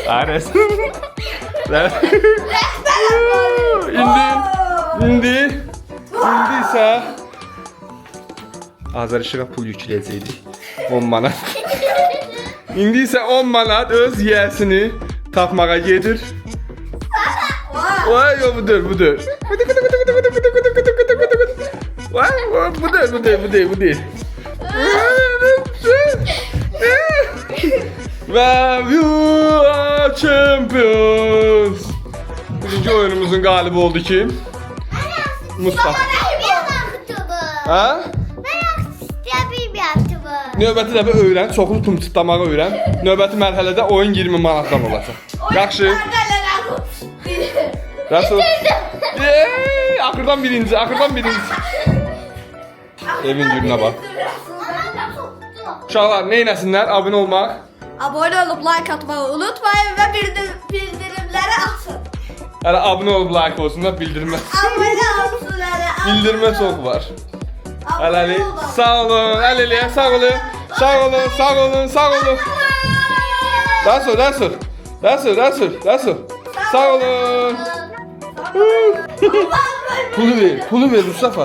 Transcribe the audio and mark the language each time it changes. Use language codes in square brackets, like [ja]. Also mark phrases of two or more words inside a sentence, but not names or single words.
[az] İndi isə Azər işığa pul yükləyəcəkdik. 10 manat. İndi isə 10 manat öz yiyəsini tapmağa gedir. Vay yo budur. [tr] Vay bu değil. [en] Ve you are champions. [tr] Birinci oyunumuzun galibi oldu kim? Mustafa. Ha? [az] Növbəti dəfə öyrən, çoxlu tum çıtlamağı öyrən. Növbəti mərhələdə oyun 20 manatdan olacaq. Yaxşı. Rəsul. Axırdan birinci, axırdan birinci. Evin gününə bax. Uşaqlar, neynəsinlər? Abunə olmaq. [tr] Abone olup like atmayı unutmayın ve bildirimleri açın. [az] Hələ abunə olub like olsun da bildirmə. [tr] Abone olsun hele. [az] Bildirmə çox var. [tr] Abone [az] Hələlik. [tr] olun. [az] Sağ olun, Əliliyə, sağ olun. Sağ olun, sağ olun, sağ olun. Rəsul, Rəsul. Rəsul, Rəsul, Rəsul. Sağ olun. Pulu ver Mustafa.